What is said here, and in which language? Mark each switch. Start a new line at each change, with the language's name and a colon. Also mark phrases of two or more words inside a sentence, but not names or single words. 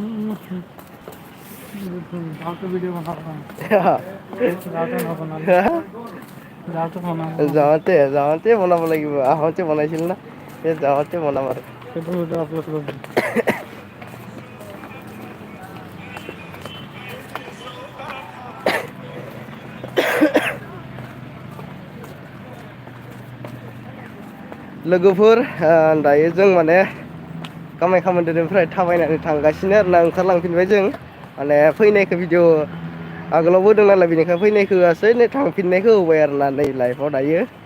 Assamese: যাওঁতে ভিডিঅ' বনাব যাওঁতে বনাব লাগিব আহোঁতে বনাইছিল না যাওঁতে বনাম আৰু সেইটো ভিডিঅ' আপলোড কৰিব
Bodo: लोगोफोर दायो जों माने कामाख्या मन्दिरनिफ्राय थाबायनानै थांगासिनो आरोना ओंखारलांफिनबाय जों माने फैनायखौ भिडिअ आगोलाव होदों नालाय बेनिखायनो फैनायखौ होआसै नै थांफिननायखौ होबाय आरोना नै लाइफआव दायो